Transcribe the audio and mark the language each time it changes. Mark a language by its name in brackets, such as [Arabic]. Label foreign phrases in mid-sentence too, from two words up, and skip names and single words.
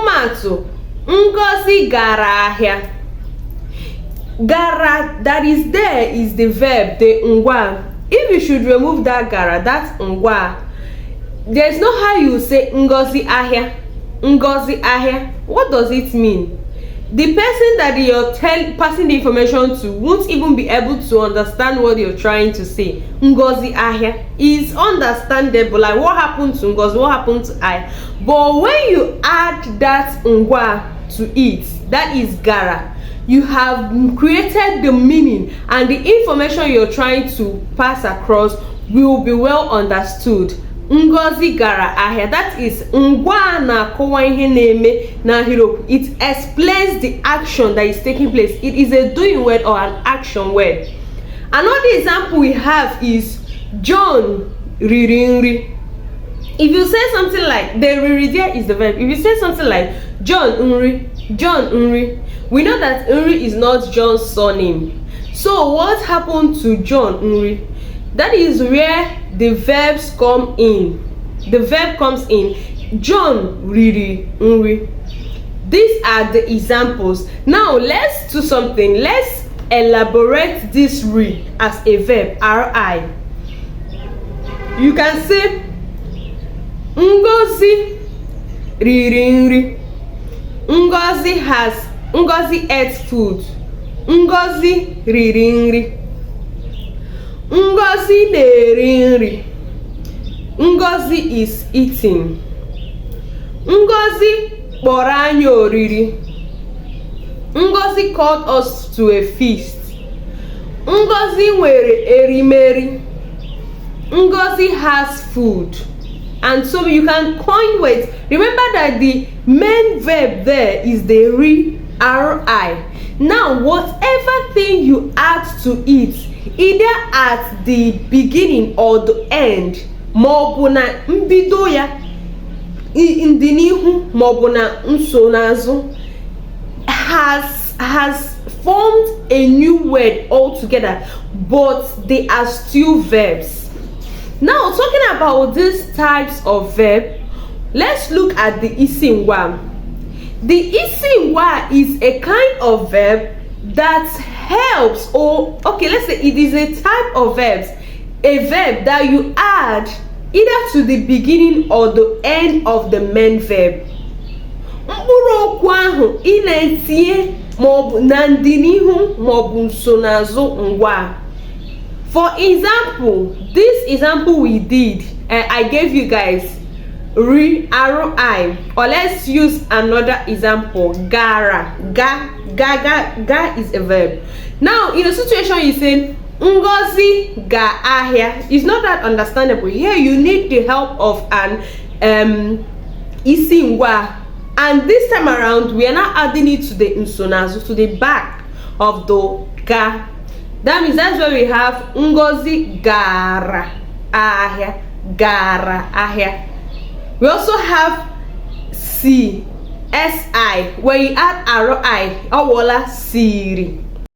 [Igbo] ọmụmaatụ Ngozi gara ahịa. [English] Gara that is there is the verb, the ngwaa. If you should remove that gara, that's ngwaa. There's no how you say Ngozi ahịa. Ngozi ahịa. What does it mean? The person that you're passing the information to won't even be able to understand what you're trying to say. Ngozi ahịa is understandable, like what happened to Ngozi, what happened to I. But when you add that ngwaa to it, that is gara, you have created the meaning, and the information you're trying to pass across will be well understood. [Igbo] Ngozi gara ahịa, [English] that is [Igbo] ngwaa na-akọwa ihe na-eme n'ahịrịokwu. [English] It explains the action that is taking place. It is a doing word or an action word. Another example we have is John [Igbo] riri nri. [English] If you say something like, the riri there is the verb. If you say something like John nri, John nri, we know that nri is not John's surname. So what happened to John nri? That is where the verbs come in. The verb comes in. John [Igbo] riri nri. [English] These are the examples. Now let's do something. Let's elaborate this ri as a verb, ri. You can say Ngozi [Igbo] riri nri. [English] Ngozi ate food. [Igbo] Ngozi riri nri. Ngozi na-eri nri. [English] Ngozi is eating. [Igbo] Ngozi kpọrọ anyị oriri. [English] Ngozi called us to a feast. [Igbo] Ngozi nwere erimeri. [English] Ngozi has food. And so you can coin words. Remember that the main verb there is the ri. Now whatever thing you add to it, either at the beginning or the end, [Igbo] maọbụ na mbido ya, ndị n'ihu maọbụ na nsonaazụ, [English] has formed a new word altogether, but they are still verbs. Now talking about these types of verb, let's look at the [Igbo] isi ngwaa. [English] The [Igbo] isi ngwaa [English] is a kind of verb that helps, or okay, let's say it is a type of verbs, a verb that you add either to the beginning or the end of the main verb. [Igbo] Mkpụrụ okwu ahụ ị na-etinye maọbụ na ndịnihu maọbụ nsonaazụ ngwaa. [English] For example, this example we did, I gave you guys ri, or let's use another example, [Igbo] gara. [English] Ga is a verb. Now in a situation you say Ngozi [Igbo] ga ahịa, [English] it's not that understandable. Here you need the help of an [Igbo] isi ngwaa, [English] and this time around we are not adding it to the nsonaazụ, to the back of the ga. That means that's where we have [Igbo] Ngozi gara ahịa, gara ahịa. [English] We also have si, where you add ri, [Igbo] awola siri.